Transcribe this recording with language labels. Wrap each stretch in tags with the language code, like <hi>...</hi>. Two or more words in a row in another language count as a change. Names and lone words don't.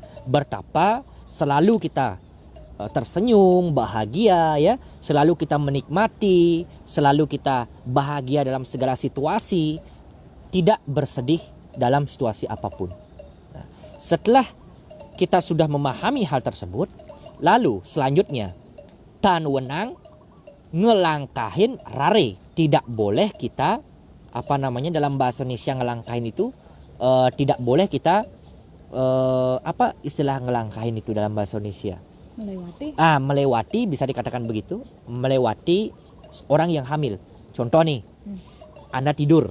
<id>Bertapa selalu kita tersenyum, bahagia, ya. Selalu kita menikmati, selalu kita bahagia dalam segala situasi, tidak bersedih dalam situasi apapun. Nah, setelah kita sudah memahami hal tersebut, lalu selanjutnya</id> <ban>tan wenang ngelangkahin rare.</ban> <id>Tidak boleh kita dalam bahasa Indonesia ngelangkahin itu tidak boleh kita apa istilah ngelangkahin itu dalam bahasa Indonesia? Melewati. Melewati, bisa dikatakan begitu. Melewati orang yang hamil. Contoh nih, Anda tidur.</id>